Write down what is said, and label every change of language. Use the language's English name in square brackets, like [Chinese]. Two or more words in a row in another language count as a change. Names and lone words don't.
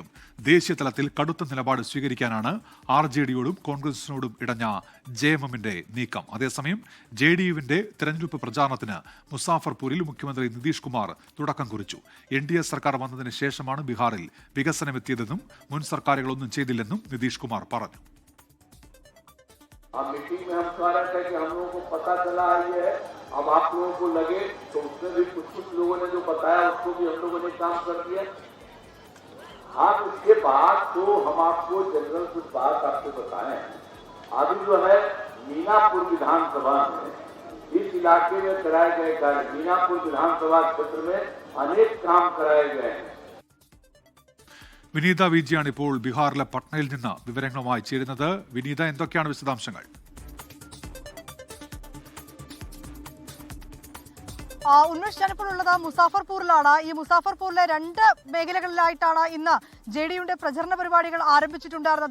[Malayalam] ദേശീയ തലത്തിൽ കടുത്ത നിലപാട് സ്വീകരിക്കാനാണ് RJDയോടും കോൺഗ്രസിനോടും ഇടഞ്ഞ JMMന്റെ നീക്കം. അതേസമയം JDUവിന്റെ തെരഞ്ഞെടുപ്പ് പ്രചാരണത്തിന് മുസാഫർപൂരിൽ മുഖ്യമന്ത്രി നിതീഷ് കുമാർ തുടക്കം കുറിച്ചു. NDA സർക്കാർ വന്നതിന് ശേഷമാണ് ബീഹാറിൽ വികസനമെത്തിയതെന്നും മുൻ സർക്കാരുകളൊന്നും ചെയ്തില്ലെന്നും നിതീഷ് കുമാർ പറഞ്ഞു. [Hindi] अब आप लोगों को लगे तो उसमें भी कुछ लोगों ने जो बताया उसको भी हम लोगों ने काम कर दिया। हाँ, उसके बाद तो हम आपको जनरल कुछ बात आपको बताएं। अभी जो है मीनापुर विधानसभा में इस इलाके में कराए गए कार्य, मीनापुर विधानसभा क्षेत्र में अनेक काम कराए गए हैं. [Malayalam] വിനീത വിജിയാണ് ഇപ്പോൾ ബീഹാറിലെ പട്നയിൽ നിന്ന് വിവരങ്ങളുമായി ചേരുന്നത്. വിനീത, എന്തൊക്കെയാണ് വിശദാംശങ്ങൾ? ഉന്മേഷ്, ഞാനിപ്പോൾ ഉള്ളത് മുസാഫർപൂരിലാണ്. ഈ മുസാഫർപൂരിലെ രണ്ട് മേഖലകളിലായിട്ടാണ് ഇന്ന് JDUവിന്റെ പ്രചരണ പരിപാടികൾ ആരംഭിച്ചിട്ടുണ്ടായിരുന്നത്.